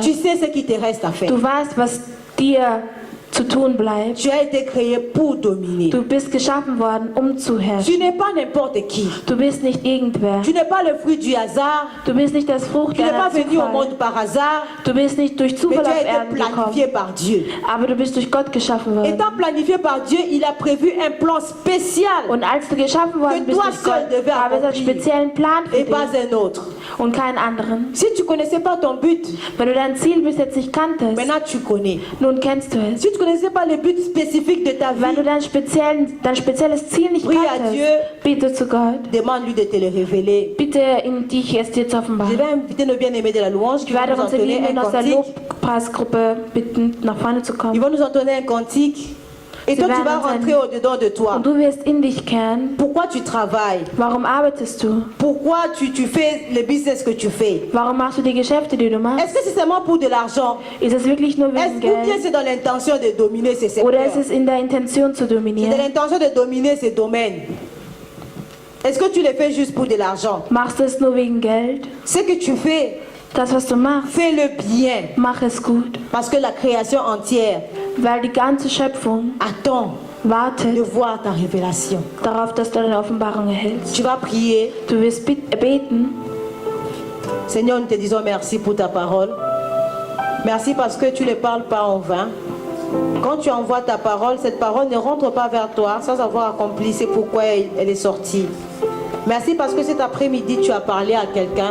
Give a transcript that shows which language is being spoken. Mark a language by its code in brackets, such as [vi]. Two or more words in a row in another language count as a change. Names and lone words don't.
[fr] tu sais ce qui te reste à faire. [de] Du weißt, was dir zu tun bleibt. [fr] Tu as été créé pour dominer. [de] Du bist geschaffen worden, um zu herrschen. [fr] Tu n'es pas n'importe qui. [de] Du bist nicht irgendwer. [fr] Tu n'es pas le fruit du hasard. [de] Du bist nicht das Frucht [fr] Tu n'es pas [de] deiner [fr] venu au [de] Zufall. [fr] monde par hasard, [de] Du bist nicht durch [fr] mais [de] Zufall [fr] tu [de] auf [fr] as été [de] Erden [fr] planifié [de] gekommen. [fr] par Dieu. [de] Aber du bist durch Gott geschaffen worden. [fr] Étant planifié par Dieu, il a prévu un plan spécial [de] Und als du geschaffen worden [fr] que [de] bist [fr] toi [de] durch [fr] seul [de] Gott, [fr] devais [de] gab es einen [fr] accomplir [de] speziellen Plan für [fr] et pas [de] dich [fr] un autre. [de] und keinen anderen. [fr] Si tu ne connaissais pas ton but, [de] Wenn du dein Ziel bis jetzt nicht kanntest, [fr] maintenant tu connais. [de] nun kennst du es. [fr] Si tu ne connaissais pas le but spécifique de ta [de] Wenn du [fr] vie, [de] dein spezielles Ziel nicht [fr] Prie à [de] kanntest, [fr] Dieu. [de] bitte zu Gott. [fr] demande-lui de te le révéler. [de] Bitte in dich es dir zu [fr] Je [de] offenbaren. [fr] vais inviter nos bien-aimés de la louange qui [de] Ich [fr] vont [de] werde [fr] nous [de] unsere [fr] entonner [de] Lieben [fr] un [de] aus der [fr] cantique. [de] Lobpreisgruppe bitten, nach vorne zu [fr] Ils [de] kommen. [fr] vont nous entonner un cantique. Et [de] Sie [fr] toi, tu [de] werden [fr] vas [de] uns [fr] rentrer au-dedans de toi. [de] Und du wirst in dich kehren. [fr] Pourquoi tu travailles? [de] Warum arbeitest du? [fr] Pourquoi tu fais le business que tu fais? [de] Warum machst du die Geschäfte, die du machst? [fr] Est-ce que c'est seulement pour de l'argent? [de] Ist es wirklich nur [fr] Est-ce [de] wegen [fr] ou bien [de] Geld? [fr] c'est dans l'intention de dominer ces [de] Oder [fr] secteurs? [de] ist es in der Intention zu [fr] C'est dans [de] dominieren? [fr] l'intention de dominer ces domaines. Est-ce que tu le fais juste pour de l'argent? [de] Machst du es nur wegen Geld? [fr] Ce que tu fais, [de] Das, was du machst, [fr] fais-le bien. [de] mach es gut. [fr] Parce que la création entière [de] Weil die ganze Schöpfung [fr] attend de [de] wartet [fr] voir ta révélation. [de] darauf, dass du deine Offenbarung erhältst. [fr] Tu vas prier. [de] Du wirst beten. [fr] Seigneur, nous te disons merci pour ta parole. Merci parce que tu ne parles pas en vain. Quand tu envoies ta parole, cette parole ne rentre pas vers toi sans avoir accompli c'est pourquoi elle est sortie. Merci parce que cet après-midi, tu as parlé à quelqu'un.